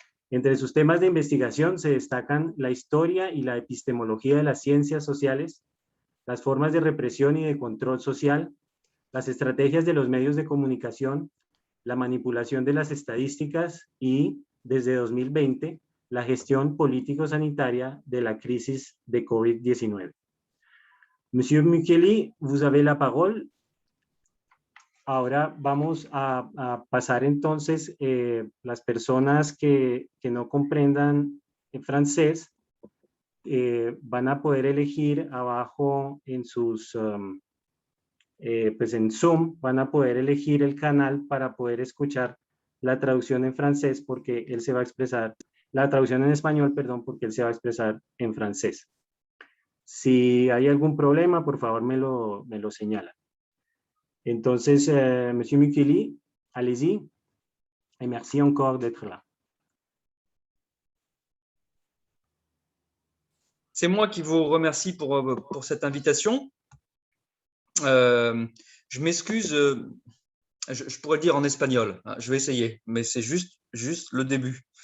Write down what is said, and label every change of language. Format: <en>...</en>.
<es>Entre sus temas de investigación se destacan la historia y la epistemología de las ciencias sociales, las formas de represión y de control social, las estrategias de los medios de comunicación, la manipulación de las estadísticas y, desde 2020, la gestión político-sanitaria de la crisis de COVID-19.</es> <fr>Monsieur Micheli, vous avez la parole.</fr> <es>Ahora vamos a pasar entonces las personas que no comprendan en francés van a poder elegir abajo en sus, pues en Zoom, van a poder elegir el canal para poder escuchar la traducción en francés porque él se va a expresar, la traducción en español, perdón, porque él se va a expresar en francés. Si hay algún problema, por favor me lo señala.</es> <fr>Entonces, Monsieur Micheli, allez-y, et merci encore d'être là. C'est moi qui vous remercie pour cette invitation. Je m'excuse, je pourrais le dire en espagnol, hein, je vais essayer, mais c'est juste le début.</fr>